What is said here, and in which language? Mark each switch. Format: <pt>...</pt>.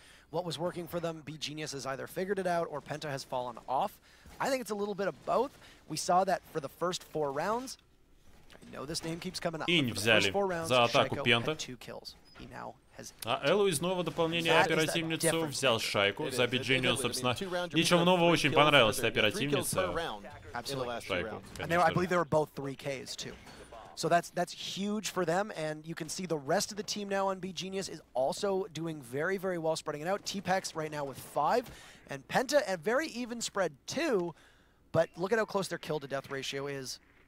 <en>What was working for them, beGenius has either figured it out or PENTA has fallen off. I think it's a little bit of both. We saw that for the first 4 rounds. I know this name keeps coming up.</en> <ru>Инь взяли за атаку PENTA. А Эллу из нового дополнения оперативницу взял Шайку. За beGenius, собственно, ничего нового, очень понравилась эта оперативница. Шайку,</ru> <en>I believe they were both 3Ks too. So that's huge for them, and you can see the rest of the team now on beGenius is also doing very, very well, spreading it out. TPEX right now with 5, and PENTA a very even spread too, but look at how close their kill-to-death ratio is.</en>